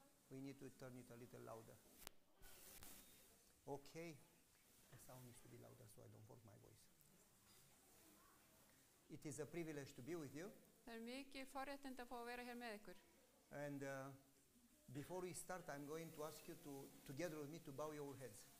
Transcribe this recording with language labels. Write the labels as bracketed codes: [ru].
[en] We need to turn it a little louder. Okay. The sound needs to be louder so I don't force my voice. It is a privilege to be with you. [is] Það mikið forréttindi að fá að vera hér með ykkur. [en] And before we start, I'm going to ask you to, together with me, to bow your heads.